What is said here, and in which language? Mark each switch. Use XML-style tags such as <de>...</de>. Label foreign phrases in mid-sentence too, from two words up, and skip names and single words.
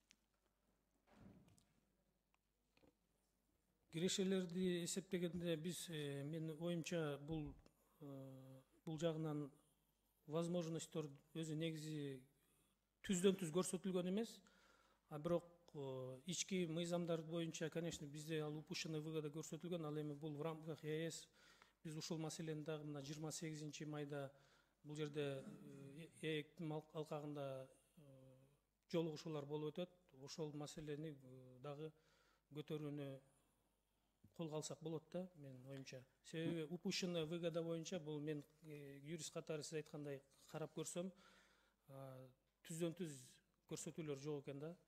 <ky>Кирешелерди эсептегенде биз, менин оюмча, бул жагынан возможностьтор өзү негизи түздөн түз көрсөтүлгөн эмес. А бирок ички мыйзамдар боюнча, конечно, бизде ал</ky> <ru>упущенная выгода</ru> <ky>көрсөтүлгөн. Ал эми бул</ky> <ru>в рамках ЕС</ru> <ky>биз ушул маселени дагы мына 28 майда бул жерде ээктин алкагында жолугушуулар болуп өтөт. Ошол маселени дагы көтөрүүнү колго алсак болот да, менин оюмча. Себеби</ky> <ru>упущенная выгода</ru> <ky>боюнча бул мен юрист катары сиз айткандай карап көрсөм, түздөн түз көрсөтүүлөр жок экен да.</ky>